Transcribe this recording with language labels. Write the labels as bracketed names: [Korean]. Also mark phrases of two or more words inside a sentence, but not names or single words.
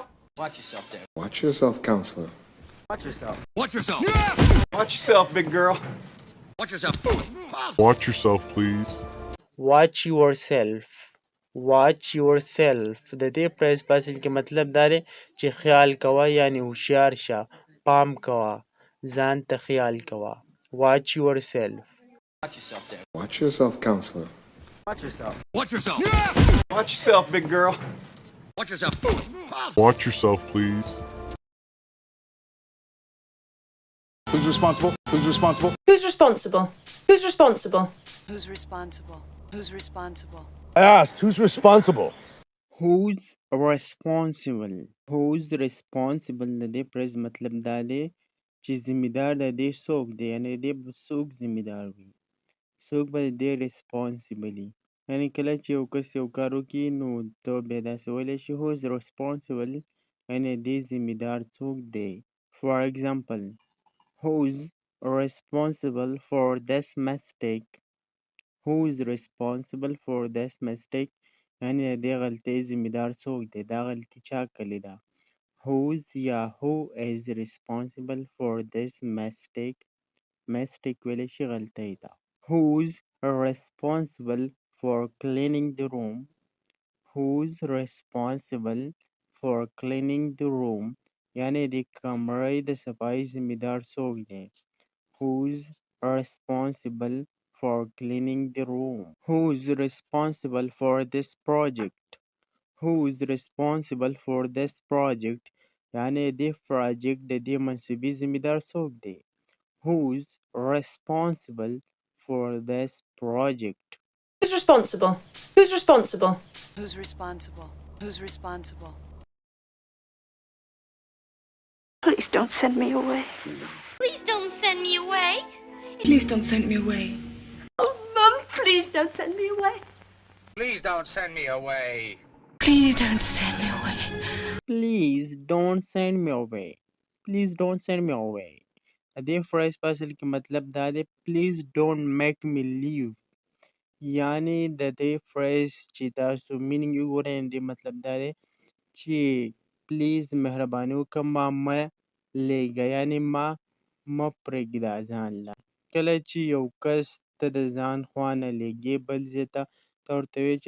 [English] Watch yourself there. Watch yourself, counselor. Watch yourself. Watch yourself. Watch yourself, big girl. Watch yourself. Watch yourself, please. Watch yourself. Watch yourself [Pashto] د دې پرز په اصل کې مطلب دا دی چې خیال کوه یعنی هوښیار شه، پام کوه، ځان ته خیال کوه. [English] Watch yourself. Watch yourself there. Watch yourself, counselor. Watch yourself. Watch yourself. Watch yourself, big girl. Watch yourself. Watch yourself, please. Who's responsible? Who's responsible? Who's responsible? Who's responsible? Who's responsible? Who's responsible? I asked, who's responsible? Who's responsible? Who's responsible [Pashto] د دې پرز مطلب دا دی چې ذمہدار د دې څوک دی یعنی د دې به څوک ذمہدار وي، څوک به د دې responsibility یعنی کله چې یو کس یو کار وکړي نو ته بیا داسې ویلی شي [English] who's responsible [Pashto] یعنی د دې ذمہدار څوک دی. [English] For example, who's responsible for this mistake? Who's responsible for this mistake [Pashto] یعنی د دې غلطۍ ذمہدار څوک دی، دا غلطي چا کړې ده. [English] Who's یا who is responsible for this mistake? [Pashto] Mistake ویلی شي غلطۍ ده. [English] Who's responsible for cleaning the room? Who's responsible for cleaning the room [Pashto] یعنی د کمرې د صفایي ذمہدار څوک دی. [English] Who's responsible for cleaning the room? Who's responsible for this project? Who's responsible for this project [Pashto] یعنی د project د دې منصبي ذمہدار څوک دی. [English] Who's responsible for this project? Who's responsible? Who's responsible? Who's responsible? Who's responsible? Please don't send me away. Please don't send me away. Please don't send me away. Oh, Mom, please don't send me away. Please don't send me away. Please don't send me away. Please don't send me away. Please don't send me away. [Pashto] دې فرایز په اصل کې مطلب دا دی [English] please don't make me leave [Pashto] یعنی د دې فرایز چې تاسو مینینګ وګورئ دې مطلب دا دی چې پلیز مهرباني وکړه ما مه لیږه یعنی ما مه پرېږده ځان له کله چې یو کس ته د ځان خوا نه لیږې بل ځای ته ته ورته وایې چې